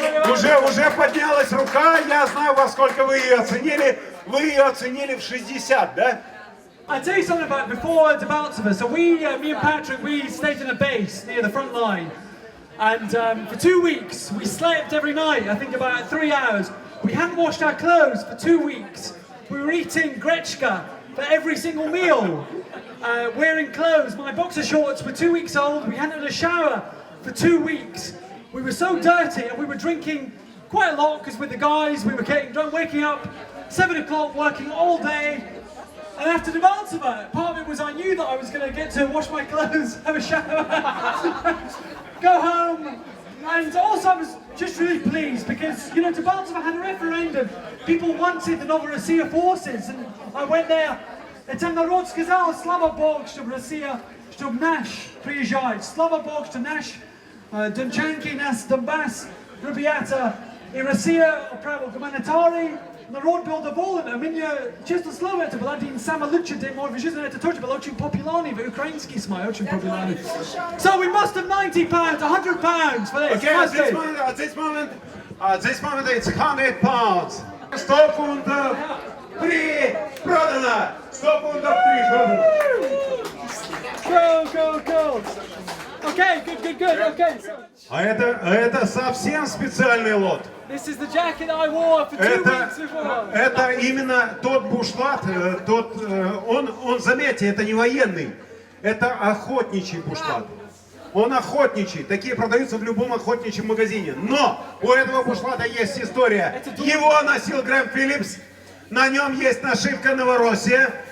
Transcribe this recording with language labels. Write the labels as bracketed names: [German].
[Russian] Уже поднялась рука, я знаю, во сколько вы ее оценили. Вы ее оценили в 60, да? [English] I'll tell you something about before Debaltseve. So me and Patrick, we stayed in a base near the front line. And for 2 weeks, we slept every night, I think about 3 hours. We hadn't washed our clothes for 2 weeks. We were eating Grechka for every single meal. Wearing clothes. My boxer shorts were 2 weeks old. We hadn't had a shower for 2 weeks. We were so dirty and we were drinking quite a lot because with the guys, we were getting drunk, waking up 7 o'clock, working all day. And after Debaltseve, part of it was I knew that I was going to get to wash my clothes, have a shower, go home. And also I was just really pleased because, you know, Debaltseve had a referendum. People wanted the Novorossiya forces and I went there. [Russian] Это народ сказал, слава Богу, чтобы Россия, чтобы наш приезжает. Слава Богу, что наш дончанки, наш Donbass, ребята, и Россия отправила гуманитарий. Народ был доволен, а меня, честно слово, это был один самый лучший день моей жизни, это тоже был очень популярный, украинский смай, очень популярный. [English] So we must have £90, £100 for this. Okay, at this moment, it's £100. [Russian] 100 фунтов продано! 100 фунтов продано! [English] Go. Okay, good. Okay. [Russian] А это совсем специальный лот. [English] This is the jacket I wore for 2 weeks before. [Russian] Это именно тот бушлат, он, заметьте, это не военный, это охотничий бушлат. Он охотничий, такие продаются в любом охотничьем магазине. Но у этого бушлата есть история. Его носил Грэм Филлипс, на нем есть нашивка Новороссия.